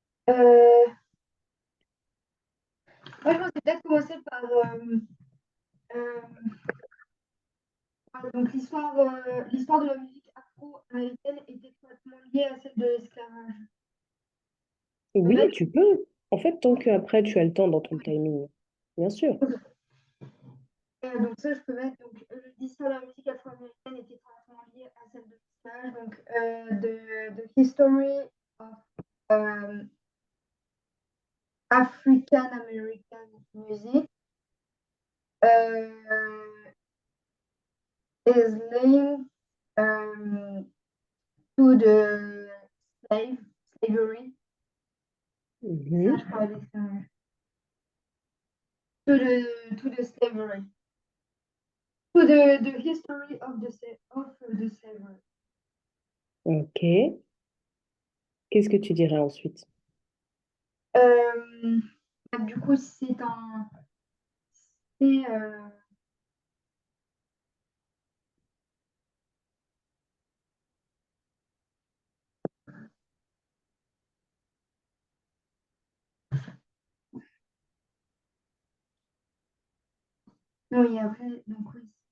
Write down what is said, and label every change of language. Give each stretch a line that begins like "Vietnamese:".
French: Euh, Moi, je pensais peut-être commencer par euh, donc l'histoire de la musique afro-américaine est étroitement liée à celle de l'esclavage. Je peux Oui, mettre tu peux. En fait, tant qu'après, tu as le temps dans ton timing. Bien sûr. donc ça, je peux mettre donc l'histoire de la musique afro-américaine est étroitement liée à celle de l'esclavage.
English: Donc the history of African American music uh, is linked um, to the slavery.
French: Ça, Mhm. je parlais d'esclavage.
English: To the slavery. To the history of the slavery. Ok.
French: Qu'est-ce que tu dirais ensuite? Euh, du coup, c'est un. C'est, oui, après, donc, oui.